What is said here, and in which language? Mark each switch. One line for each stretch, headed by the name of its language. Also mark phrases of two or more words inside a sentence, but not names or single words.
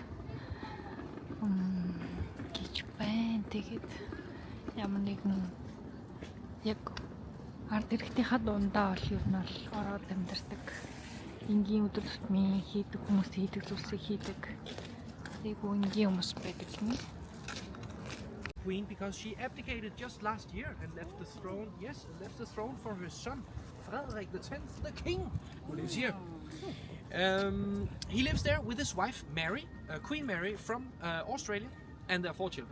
Mongolian: Гэж байна. Тэгээд ямар нэгэн яг ард иргэдийнхаа дундаа бол ер нь бол ороод амьдардаг. Энгийн өдөр тутмын хийдэг хүмүүс хийдэг зүйлсийг хийдэг. Айгүй энгийн хүмүүс байдаг гинэ.
English: Queen because she abdicated just last year and left the throne. Yes, left the throne for her son, Frederik X, the king, who lives here. He lives there with his wife Mary, Queen Mary from Australia, and their 4 children.